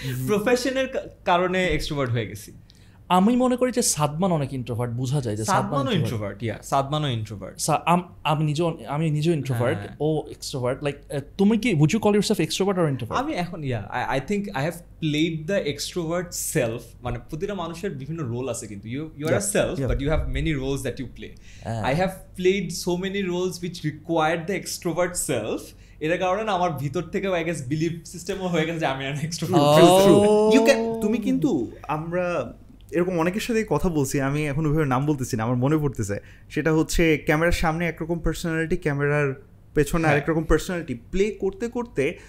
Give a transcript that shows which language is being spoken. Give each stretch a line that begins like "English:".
Bangla: Professional কারণে extrovert হয়ে গেছি। আমি মনে করি যে সাদমান অনেক ইন্ট্রোভার্ট, বোঝা যায় যে সাদমানও ইন্ট্রোভার্ট। সাদমানও ইন্ট্রোভার্ট। আমি নিজেও ইন্ট্রোভার্ট, ও এক্সট্রোভার্ট।
English: like
Bangla: তুমি কি,
English: would you call yourself extrovert or introvert?
Bangla: আমি এখন
English: I think I have played the extrovert self.
Bangla: মানে প্রতিটা মানুষের বিভিন্ন রোল আছে, কিন্তু
English: you are a self, but you have many roles that you play. I have played so many roles which required the extrovert self.
Bangla: এর কারণে না আমার ভিতর থেকে
English: I guess
Bangla: belief systemও হয়ে গেছে যে আমি an extrovert. তুমি কিন্তু, আমরা এরকম অনেকের সাথে কথা বলছি, আমি এখন ওইভাবে নাম বলতেছি না, আমার মনে পড়তেছে, সেটা হচ্ছে ক্যামেরার সামনে একরকম পার্সোনালিটি, ক্যামেরার পেছনে আরেক রকম পার্সোনালিটি প্লে করতে করতে